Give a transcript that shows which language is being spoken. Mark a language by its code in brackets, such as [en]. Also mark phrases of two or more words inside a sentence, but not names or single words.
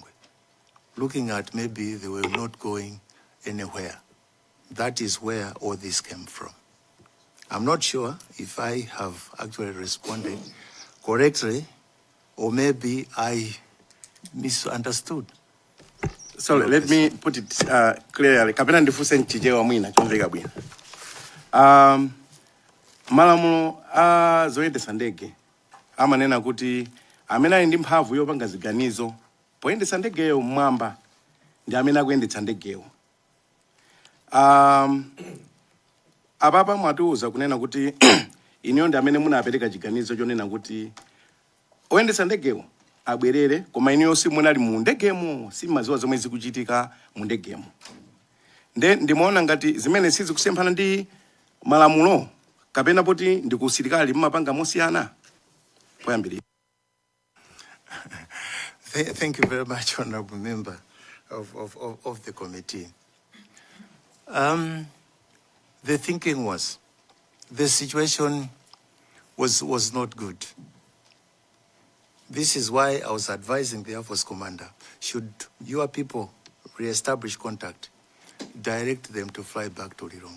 [en] Looking at maybe they were not going anywhere. That is where all this came from. I'm not sure if I have actually responded correctly, or maybe I misunderstood. So let me put it clearly. [ny] Kapena ndifuse nchijewa mwina chomveka bwino. Malamulo zoyendesa ndege amanena kuti amene ali ndi mphamvu yopanga ziganizo poyendesa ndegeyo mmwamba ndi amene akuyendetsa ndegeyo. Apapa mwatiuza kunena kuti iniyo ndi amene munapereka chiganizo chonena kuti oyendetsa ndegeyo abwerere, koma iniyo simunali mu ndegemo, simaziwa zomwe zikuchitika mu ndegemo. Ndimaona ngati zimene sizikusemphana ndi malamulo, kapena poti ndi ku usilikali mumapanga mosiyana poyambirira. [en] Thank you very much, Honorable Member of the committee. The thinking was, the situation was not good. This is why I was advising the Air Force commander, should your people reestablish contact, direct them to fly back to Lilongwe.